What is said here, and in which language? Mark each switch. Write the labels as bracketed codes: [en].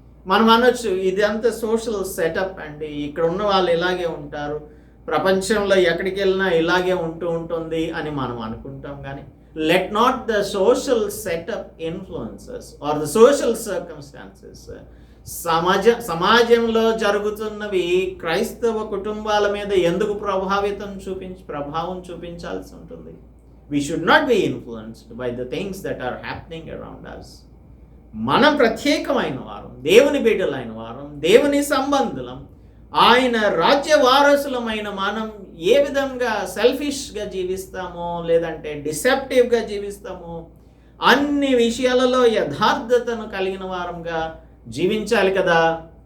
[te] మనం అనొచ్చు ఇదంతా సోషల్ సెటప్ అండి, ఇక్కడ ఉన్న వాళ్ళు ఇలాగే ఉంటారు, ప్రపంచంలో ఎక్కడికి వెళ్ళినా ఇలాగే ఉంటుంది అని మనం అనుకుంటాం. కానీ [en] let not the social setup influences or the social circumstances, [te] సమాజంలో జరుగుతున్నవి క్రైస్తవ కుటుంబాల మీద ఎందుకు ప్రభావం చూపించాల్సి ఉంటుంది? [en] We should not be influenced by the things that are happening around us. [te] మనం ప్రత్యేకమైన వారం, దేవుని బిడ్డలైన వారం, దేవుని సంబంధులం, ఆయన రాజ్య వారసులమైన మనం ఏ విధంగా సెల్ఫిష్గా జీవిస్తామో లేదంటే డిసెప్టివ్గా జీవిస్తామో అన్ని విషయాలలో యథార్థతను కలిగిన వారంగా జీవించాలి కదా.